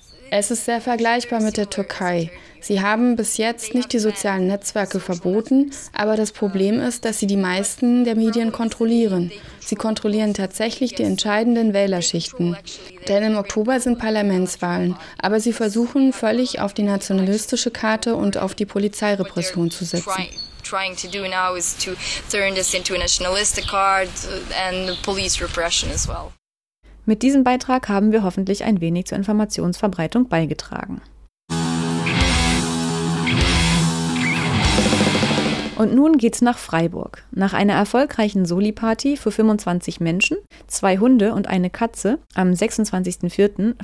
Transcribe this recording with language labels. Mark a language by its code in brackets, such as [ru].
[de] Es ist sehr vergleichbar mit der Türkei. Sie haben bis jetzt nicht die sozialen Netzwerke verboten, aber das Problem ist, dass sie die meisten der Medien kontrollieren. Sie kontrollieren tatsächlich die entscheidenden Wählerschichten. Denn im Oktober sind Parlamentswahlen, aber sie versuchen völlig auf die nationalistische Karte und auf die Polizeirepression zu setzen. [en] Trying to do now is to turn this into a nationalistic card and police repression as well. [de] Mit diesem Beitrag haben wir hoffentlich ein wenig zur Informationsverbreitung beigetragen. Und nun geht's nach Freiburg. Nach einer erfolgreichen Soli-Party für 25 Menschen, 2 Hunde und eine Katze am 26.04.